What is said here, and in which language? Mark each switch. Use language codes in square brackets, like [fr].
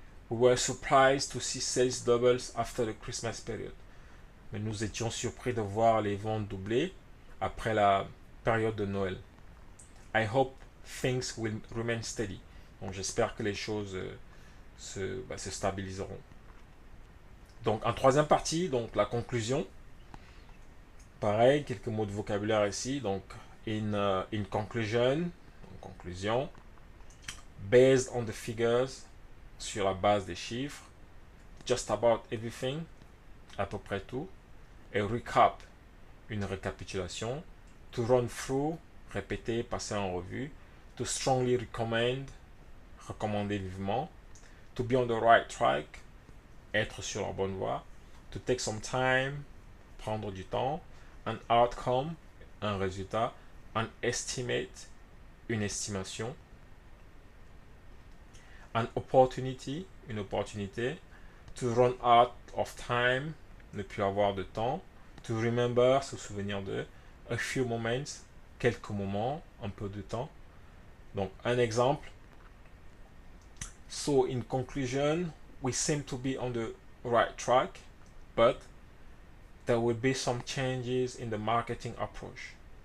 [en] We were surprised to see sales doubles after the Christmas period. [fr] Mais nous étions surpris de voir les ventes doubler après la période de Noël. [en] I hope things will remain steady. [fr] Donc j'espère que les choses se stabiliseront. Donc en troisième partie, donc la conclusion. Pareil, quelques mots de vocabulaire ici. [en] Donc in conclusion. Based on the figures, [fr] sur la base des chiffres. [en] Just about everything, [fr] à peu près tout. [en] A recap, [fr] une récapitulation. [en] To run through, [fr] répéter, passer en revue. [en] To strongly recommend, [fr] recommander vivement. [en] To be on the right track, [fr] être sur la bonne voie. [en] To take some time, [fr] prendre du temps. [en] An outcome, [fr] un résultat. [en] An estimate, [fr] une estimation. [en] An opportunity, [fr] une opportunité. [en] To run out of time, [fr] ne plus avoir de temps. [en] To remember, [fr] se souvenir de. [en] A few moments, [fr] quelques moments, un peu de temps. Donc, un exemple. [en] So, in conclusion, we seem to be on the right track, but there will be some changes in the marketing approach.